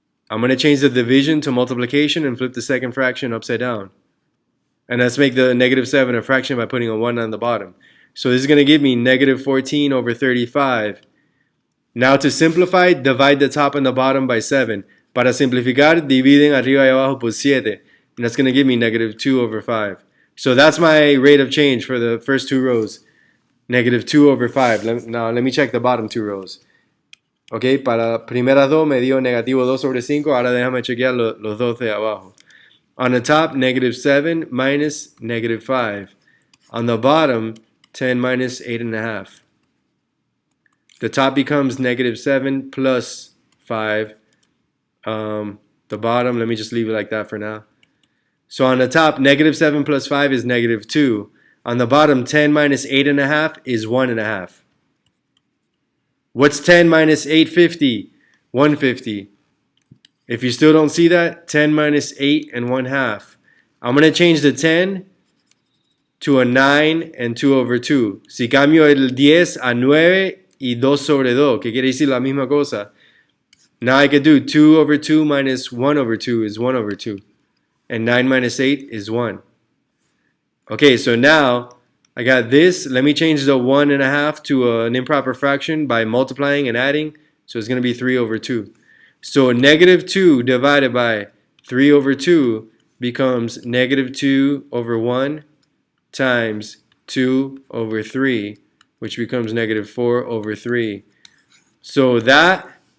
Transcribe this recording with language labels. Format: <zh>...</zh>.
<en>I'm going to change the division to multiplication and flip the second fraction upside down. And let's make the negative 7 a fraction by putting a 1 on the bottom. So this is going to give me negative 14 over 35. Now to simplify, divide the top and the bottom by 7.</en> <es>Para simplificar, dividen arriba y abajo por 7.</es> <en>And that's going to give me negative 2 over 5. So that's my rate of change for the first two rows. Negative 2 over 5. Now let me check the bottom two rows. Ok,</en> <es>para primeras dos me dio negativo 2 sobre 5. Ahora déjame chequear los dos de abajo.</es> <en>On the top, negative 7 minus negative 5. On the bottom, 10 minus 8.5. The top becomes negative 7 plus 5. The bottom, let me just leave it like that for now. So on the top, negative 7 plus 5 is negative 2. On the bottom, 10 minus 8.5 is 1.5. What's 10 minus 850? 150. If you still don't see that, 10 minus 8 and 1/2. I'm going to change the 10 to a 9 and 2 over 2.</en> <es>Si cambio el 10 a 9 y 2 sobre 2, que quiere decir la misma cosa.</es> <en>Now I can do 2 over 2 minus 1 over 2 is 1 over 2. And 9 minus 8 is 1. Okay, so now I got this. Let me change the 1.5 to an improper fraction by multiplying and adding. So it's going to be 3 over 2. So negative 2 divided by 3 over 2 becomes negative 2 over 1 times 2 over 3, which becomes negative 4 over 3. So that</en>